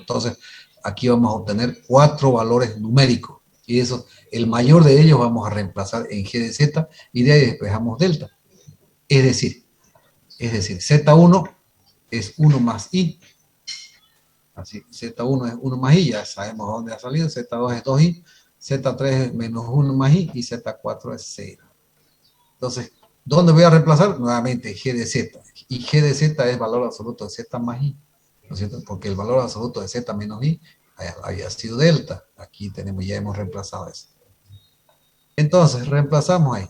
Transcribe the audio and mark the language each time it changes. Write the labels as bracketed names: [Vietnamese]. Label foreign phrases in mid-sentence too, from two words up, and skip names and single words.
[Spanish] Entonces, aquí vamos a obtener 4 valores numéricos. Y eso, el mayor de ellos vamos a reemplazar en G de Z y de ahí despejamos delta. Es decir, Z1 es 1 más I. Así, Z1 es 1 más I, ya sabemos dónde ha salido. Z2 es 2I, Z3 es menos 1 más I y Z4 es 0. Entonces, ¿dónde voy a reemplazar? Nuevamente G de Z. Y G de Z es valor absoluto de Z más I, ¿no es cierto? Porque el valor absoluto de Z menos I había sido delta. Aquí ya hemos reemplazado eso. Entonces, reemplazamos ahí.